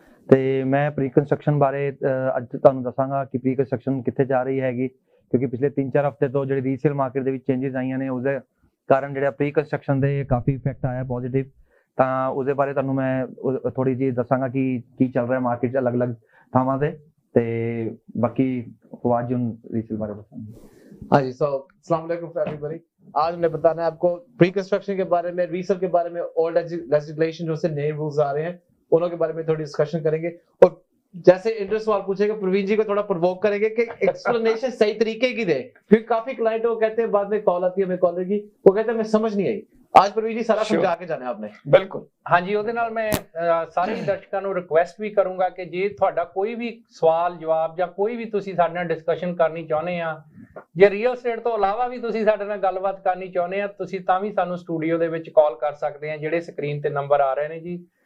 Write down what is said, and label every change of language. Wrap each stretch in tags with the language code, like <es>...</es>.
<pa>ਤੇ ਮੈਂ pre construction ਬਾਰੇ ਅੱਜ ਤੁਹਾਨੂੰ ਦੱਸਾਂਗਾ ਕਿ ਪ੍ਰੀ ਕੰਸਟਰਕਸ਼ਨ ਕਿੱਥੇ ਜਾ ਰਹੀ ਹੈਗੀ, ਕਿਉਂਕਿ ਪਿਛਲੇ 3-4 ਹਫ਼ਤੇ ਤੋਂ ਜਿਹੜੀ ਰੀਸੇਲ ਮਾਰਕੀਟ ਦੇ ਵਿੱਚ ਚੇਂਜਸ ਆਈਆਂ ਨੇ ਉਹਦੇ ਕਾਰਨ ਜਿਹੜਾ ਪ੍ਰੀ ਕੰਸਟਰਕਸ਼ਨ ਦੇ ਕਾਫੀ ਇਫੈਕਟ ਆਇਆ ਪੋਜ਼ਿਟਿਵ। ਤਾਂ ਉਹਦੇ ਬਾਰੇ ਤੁਹਾਨੂੰ ਮੈਂ ਥੋੜੀ ਜਿਹੀ ਦੱਸਾਂਗਾ ਕਿ ਕੀ ਚੱਲ ਰਿਹਾ ਮਾਰਕੀਟ 'ਚ ਅਲੱਗ-ਅਲੱਗ ਥਾਵਾਂ ਤੇ</pa> <hi>बाकी फवाद जी रीसेल बारे बताएंगे। हाँ जी, सो अस्सलाम वालेकुम एवरीबॉडी। आज हमने बताना है आपको प्री कंस्ट्रक्शन के बारे में, रीसेल के बारे में, ओल्ड लेजिस्लेशन जो से नए रूल्स आ रहे हैं उन्हों के बारे में थोड़ी डिस्कशन करेंगे। और जैसे इंटर सवाल पूछेगा प्रवीण जी को थोड़ा प्रोवोक करेंगे कि एक्सप्लेनेशन सही तरीके की दे, क्योंकि काफी क्लाइंट वो कहते हैं बाद में कॉल आती है हमें कॉलर की, वो कहते हैं मैं समझ नहीं आई। आज प्रवीण जी सारा समझा के जाना आपने।</hi> <pa>ਬਿਲਕੁਲ। ਹਾਂਜੀ, ਉਹਦੇ ਨਾਲ ਮੈਂ ਸਾਰੇ ਦਰਸ਼ਕਾਂ ਨੂੰ ਰਿਕੁਐਸਟ ਵੀ ਕਰੂੰਗਾ ਕਿ ਜੇ ਤੁਹਾਡਾ ਕੋਈ ਵੀ ਸਵਾਲ ਜਵਾਬ ਜਾਂ ਕੋਈ ਵੀ ਤੁਸੀਂ ਸਾਡੇ ਨਾਲ ਡਿਸਕਸ਼ਨ ਕਰਨੀ ਚਾਹੁੰਦੇ ਆ, ਜੇ ਰੀਅਲ ਸਟੇਟ ਤੋਂ ਇਲਾਵਾ ਵੀ ਤੁਸੀਂ ਸਾਡੇ ਨਾਲ ਗੱਲਬਾਤ ਕਰਨੀ ਚਾਹੁੰਦੇ ਆ, ਤੁਸੀਂ ਤਾਂ ਵੀ ਸਾਨੂੰ ਸਟੂਡੀਓ ਦੇ ਵਿੱਚ ਕਾਲ ਕਰ ਸਕਦੇ ਆ, ਜਿਹੜੇ ਸਕਰੀਨ ਤੇ ਨੰਬਰ ਆ ਰਹੇ ਨੇ ਜੀ।</pa>